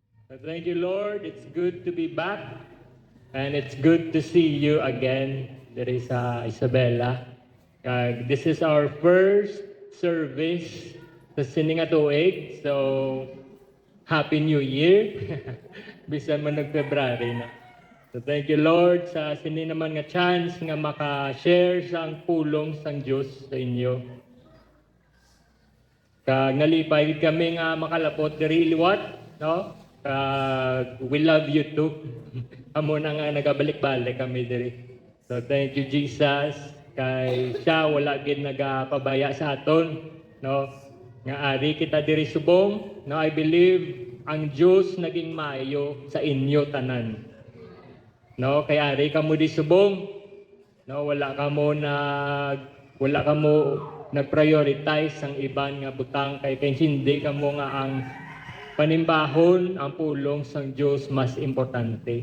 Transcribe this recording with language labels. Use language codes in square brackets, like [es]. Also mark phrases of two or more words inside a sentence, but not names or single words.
[en] Thank you, Lord. It's good to be back. And it's good to see you again. There is Isabella. This is our first service sa Siningat-Tuig. So, Happy New Year. [hil] Bisan man nag-February na. [en] So, thank you, Lord, [hil] sa sini naman nga chance nga maka-share sa ang pulong sang Diyos sa inyo. Ngalipay kami nga makalapot diri liwat, no? [en] We love you too. [hil] Amo na nga nagabalik-balik kami diri. [en] So thank you [hil] Jesus kay siya wala gid nagapabaya sa aton, no? Nga ari kita diri subong, no? [en] I believe [hil] ang Dios naging maayo sa inyo tanan. No, kay ari kamo di subong, no? Wala kamo nag-prioritize ang iban nga butang kay hindi kamo nga ang panimbahon ang pulong sang Dios mas importante.